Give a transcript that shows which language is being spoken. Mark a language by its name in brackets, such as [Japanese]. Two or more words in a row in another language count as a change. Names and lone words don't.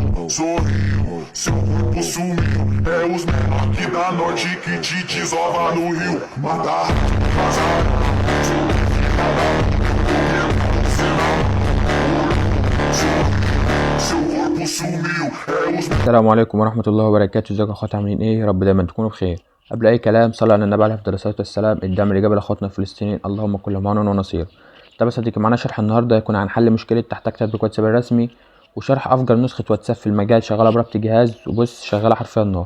[Portuguese] sorriu, seu corpo sumiu. É os menor aqui da norte que te desova no rio. Mata, vazar, seu corpo sumiu. É os [Arabic] السلام عليكم ورحمة الله وبركاته. ازيكم يا اخواتي، عاملين ايه؟ يا رب دايما تكونوا بخير. قبل اي كلام صلى على النبي عليه افضل الصلاة والسلام. الدعم اللي جاب لاخواتنا الفلسطينيين اللهم كل معون ونصير. طب يا صديقي، معانا شرح النهارده يكون عن حل مشكلة تحتاج تطبيق واتساب الرسمي، وشرح افجر نسخة واتساب في المجال شغالة بربط جهاز، وبص شغالة حرفيا نار.